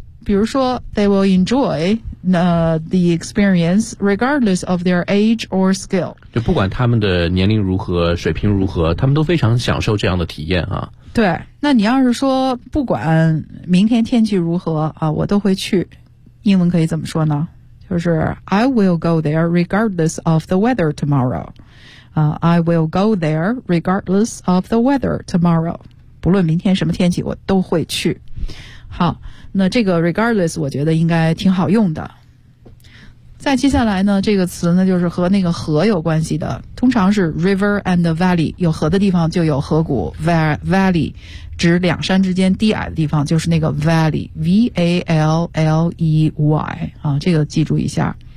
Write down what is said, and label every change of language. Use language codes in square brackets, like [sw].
[zh] 比如说 [en] they will enjoy the experience regardless of their age or skill, [zh] 就不管他们的年龄如何水平如何他们都非常享受这样的体验啊。对，那你要是说不管明天天气如何啊，我都会去，英文可以怎么说呢，就是 [en] I will go there regardless of the weather tomorrow. I will go there regardless of the weather tomorrow. [zh] 不论明天什么天气我都会去。好，那这个 regardless 我觉得应该挺好用的。再接下来呢这个词呢就是和那个河有关系的，通常是 river and valley, 有河的地方就有河谷， valley 指两山之间低矮的地方，就是那个 valley, V-A-L-L-E-Y, 这个记住一下。